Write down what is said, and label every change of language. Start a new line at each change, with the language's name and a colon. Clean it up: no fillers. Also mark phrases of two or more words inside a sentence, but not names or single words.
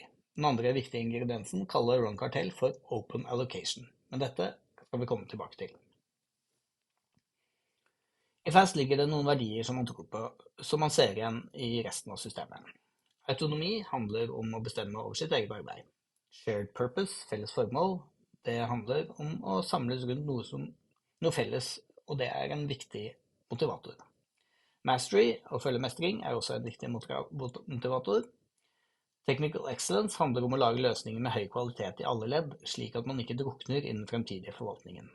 Norwegian: Den andre viktige ingrediensen kaller Ron Cartel for
English: Open Allocation,
Norwegian: men dette skal vi komme tilbake til. I Fast ligger det noen verdier som man tror på, som man ser igjen i resten av systemet. Autonomi handler om å bestemme over sitt eget arbeid.
English: Shared purpose,
Norwegian: felles formål, det handler om å samles rundt noe felles, og det er en viktig motivator. Mastery og følgemestring er også en viktig motivator.
English: Technical excellence
Norwegian: handler om å lage løsninger med høy kvalitet i alle ledd, slik at man ikke drukner i den fremtidige forvaltningen.